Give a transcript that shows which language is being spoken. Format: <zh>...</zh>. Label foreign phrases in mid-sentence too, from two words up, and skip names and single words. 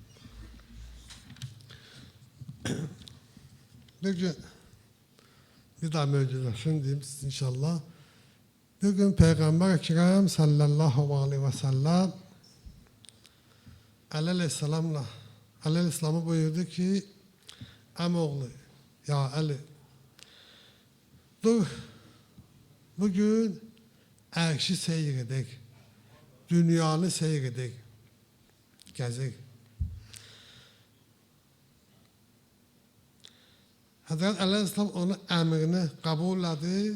<tr>Bir gün bir daha möcüzesini diyeyim inşallah. Bir gün Peygamber Ekrem sallallahu aleyhi ve sellem Aleyhisselam'a buyurdu ki</tr> <az>Əmoğlu, ya Ali dur bugün ərşi seyir edək. Dünyanı seyir edək. Gəzək. Hazret Aleyhisselam onun əmrini qəbul etti.</az>